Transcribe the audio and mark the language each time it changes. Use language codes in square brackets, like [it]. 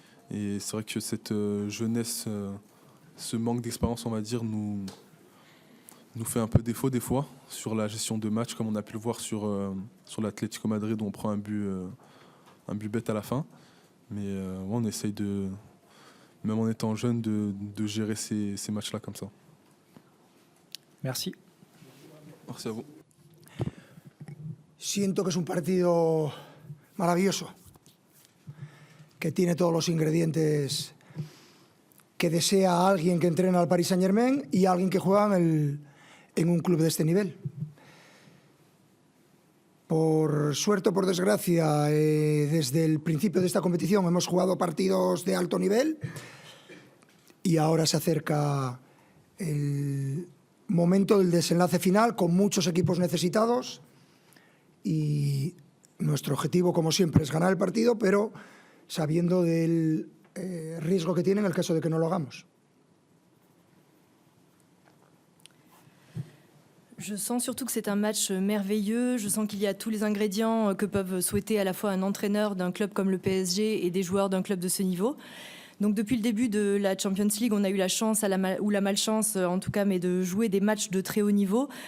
[fr] Et c'est vrai que cette jeunesse, ce manque d'expérience, on va dire, nous fait un peu défaut des fois sur la gestion de match, comme on a pu le voir sur l'Atlético Madrid où on prend un but bête à la fin. Mais ouais, on essaye même en étant jeune, de gérer ces matchs-là comme ça. Merci. Merci à vous. [es] Siento que es un partido maravilloso, que tiene todos los ingredientes que desea alguien que entrena al Paris Saint-Germain y alguien que juega en un club de este nivel. Por suerte o por desgracia, desde el principio de esta competición hemos jugado partidos de alto nivel y ahora se acerca el momento del desenlace final con muchos equipos necesitados. Y nuestro objetivo, como siempre, es ganar el partido, pero sabiendo del riesgo que tiene en el caso de que no lo hagamos. [fr] Je sens surtout que c'est un match merveilleux. Je sens qu'il y a tous les ingrédients que peuvent souhaiter à la fois un entraîneur d'un club comme le PSG et des joueurs d'un club de ce niveau. Donc depuis le début de la Champions League, on a eu la chance ou la malchance en tout cas, mais de jouer des matchs de très haut niveau.